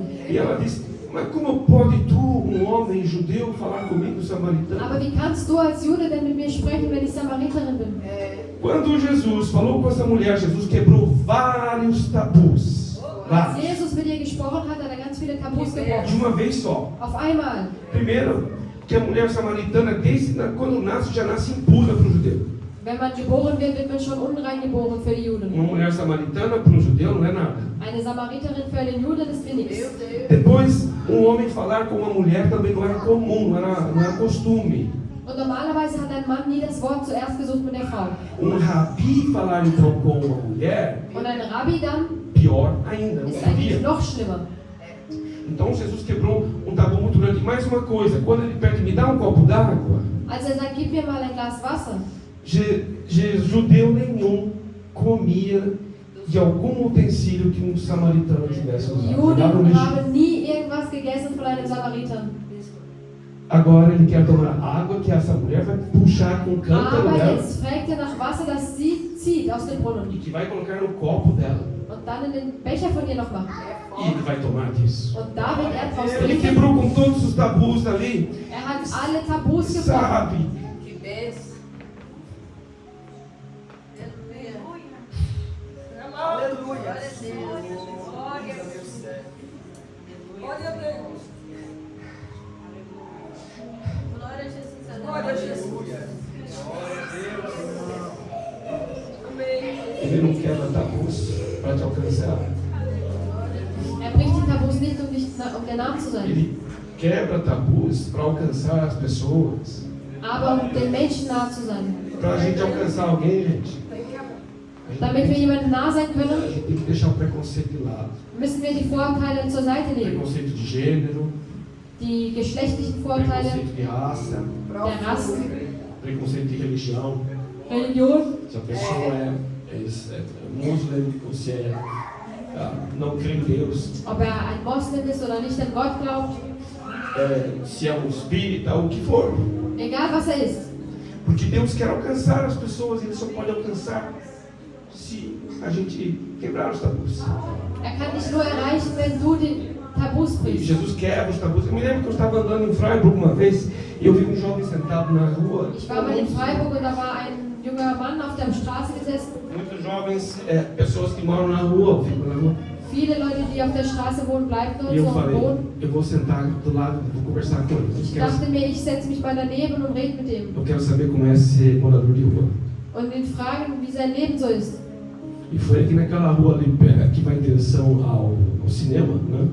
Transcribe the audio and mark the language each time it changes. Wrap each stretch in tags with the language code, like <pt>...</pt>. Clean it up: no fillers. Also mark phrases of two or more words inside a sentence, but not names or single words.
<pt>E ela disse: mas como pode tu, um homem judeu, falar comigo, samaritano?</pt> <de>Aber wie kannst du als Jude denn mit mir sprechen, wenn ich Samariterin bin?</de> <pt>Quando Jesus falou com essa mulher, Jesus quebrou vários tabus.</pt> <de>Als</de> <pt>Vários.</pt> <de>Jesus mit ihr gesprochen hat, hat er ganz viele Tabus</de> <pt>De</pt> <de>gebrochen.</de> <pt>uma vez só.</pt> <de>Auf einmal.</de> <pt>Primeiro, que a mulher samaritana, quando nasce, já nasce impura para o judeu.</pt> <de>Wenn man geboren wird, wird man schon unrein geboren für die Juden.</de> <pt>Uma mulher samaritana para um judeu não é nada.</pt> <de>Eine Samariterin für den Juden ist wie nichts.</de> <pt>Depois, um homem falar com uma mulher também não era comum, não era costume.</pt> <de>Und normalerweise hat ein Mann nie das Wort zuerst gesucht mit der Frau.</de> <pt>Rabi falar então com uma mulher,</pt> <de>Und ein Rabbi dann</de> <pt>pior ainda, não</pt> <de>ist eigentlich</de> <pt>podia.</pt> <de>noch schlimmer.</de> <pt>Então Jesus quebrou um tabu muito grande. Mais uma coisa, quando ele pede, me dá um copo d'água,</pt> <de>Als er sagt, gib mir mal ein Glas Wasser,</de> <pt>judeu nenhum comia de algum utensílio que um samaritano tivesse usado. Dava no</pt> <de>Juden</de> <pt>lixo.</pt> <de>haben nie irgendwas gegessen von einem Samariter.</de> <pt>Agora ele quer tomar água que essa mulher vai puxar com o cântaro</pt> <de>Aber</de> <pt>dela</pt> <de>jetzt fragt er nach Wasser, das sie zieht aus dem Brunnen.</de> <pt>e que vai colocar no copo dela.</pt> <de>Und dann in den Becher von ihr noch macht.</de> <pt>E ele vai tomar disso.</pt> <de>Und da wird er draus</de> <pt>Ele</pt> <de>trinken.</de> <pt>quebrou com todos os tabus ali.</pt> <de>Er hat alle Tabus gebrochen.</de> <pt>Sabe? Que bênção. Aleluia. Glória a Deus. Glória a Deus. Glória a Jesus. Glória a Jesus. Amém. Ele não quebra tabus para te alcançar.</pt> <de>Er bricht die Tabus nicht, um der Name zu sein.</de> <pt>Ele quebra tabus para alcançar as pessoas.</pt> <de>Aber um den Menschen nah zu sein.</de> <pt>Para a gente alcançar alguém, gente,</pt> <de>Damit wir jemandem nah sein</de> <pt>a</pt> <de>können,</de> <pt>gente tem que deixar o preconceito de lado.</pt> <de>müssen wir die Vorurteile zur Seite legen.</de> <pt>Preconceito de gênero,</pt> <de>Die geschlechtlichen Vorurteile,</de> <pt>preconceito de raça,</pt> <de>der Rassen,</de> <pt>preconceito de religião.</pt> <de>Religion.</de> <pt>Se a pessoa é muçulmano ou se não crê em Deus,</pt> <de>Ob ein Moslem ist oder nicht an Gott glaubt,</de> <pt>se é um espírita, o que for.</pt> <de>egal was ist.</de> <pt>Porque Deus quer alcançar as pessoas, Ele só pode alcançar se a gente quebrar os tabus.</pt> <de>Kann dich nur erreichen, wenn du die Tabus</de> <pt>E</pt> <de>brichst.</de> <pt>Jesus quebra os tabus. Eu me lembro que eu estava andando em Freiburg uma vez e eu vi um jovem sentado na rua.</pt> <de>Ich war mal in Freiburg und da war ein junger Mann auf der Straße gesessen.</de> <pt>Muitos jovens, pessoas que moram na rua, ficam na rua.</pt> <de>Viele Leute, die auf der Straße wohnen, bleiben dort</de> <pt>E eu</pt> <de>so</de> <pt>falei,</pt> <de>wohnen.</de> <pt>eu vou sentar do lado, vou conversar com eles.</pt> <de>Ich dachte mir, ich setze mich mal daneben und rede mit ihm.</de> <pt>Eu quero saber como é ser morador de rua. Und ihn fragen, wie sein Leben so ist. E foi aqui naquela rua ali, que vai em direção ao cinema, né?</pt>